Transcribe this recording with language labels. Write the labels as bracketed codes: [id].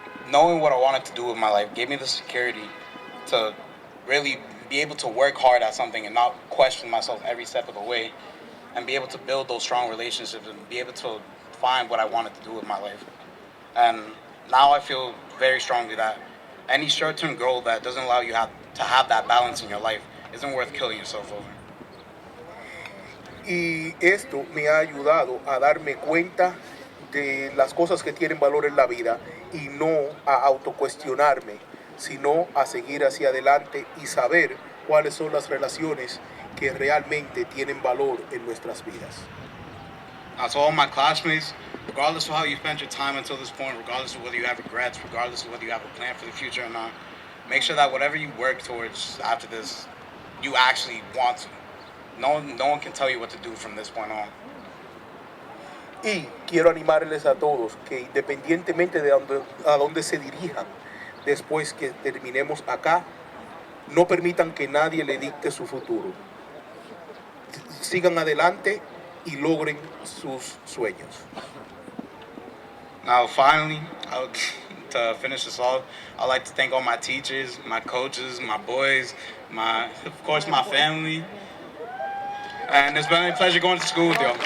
[en] Knowing what I wanted to do with my life gave me the security to really be able to work hard at something and not question myself every step of the way, and be able to build those strong relationships and be able to find what I wanted to do with my life. And now I feel very strongly that any short-term goal that doesn't allow you to have that balance in your life isn't worth killing yourself over. [es] Y esto me ha ayudado a darme cuenta de las cosas que tienen valor en la vida y no a autocuestionarme, sino a seguir hacia adelante y saber cuáles son las relaciones que realmente tienen valor en nuestras vidas. [en] To all my classmates, regardless of how you spent your time until this point, regardless of whether you have regrets, regardless of whether you have a plan for the future or not, make sure that whatever you work towards after this, you actually want to. No one can tell you what to do from this point on. [es] Y quiero animarles a todos que independientemente de a dónde se dirijan después que terminemos acá, no permitan que nadie le dicte su futuro. Sigan adelante y logren sus sueños. [en] Now, finally, to finish this off, I'd like to thank all my teachers, my coaches, my boys, of course, my family. And it's been a pleasure going to school with y'all.